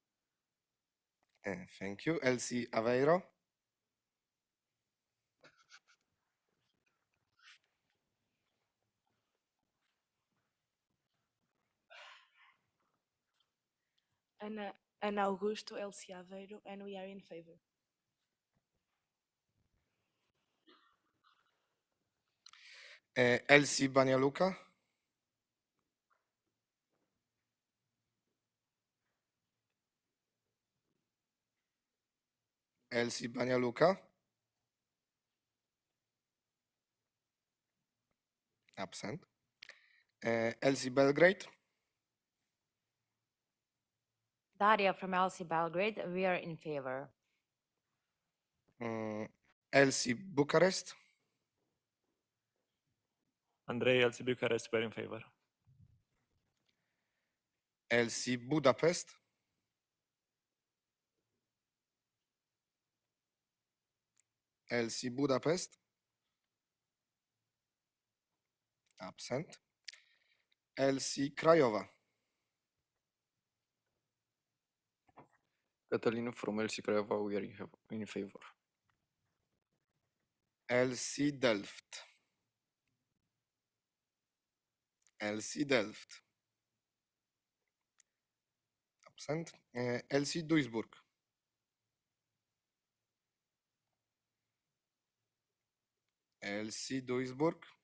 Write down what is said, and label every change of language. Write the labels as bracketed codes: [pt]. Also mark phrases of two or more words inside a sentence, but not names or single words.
[en] Thank you. LC Aveiro. And Augusto LC Aveiro, and we are in favor. LC Banialuka. LC Banialuka. Absent. LC Belgrade. Daria from LC Belgrade, we are in favor. LC Bucharest. Andrei, LC Bucharest, we're in favor. LC Budapest. LC Budapest. Absent. LC Craiova. Catalina from LC Craiova, we are in favor. LC Delft. LC Delft. Absent. LC Duisburg. LC Duisburg.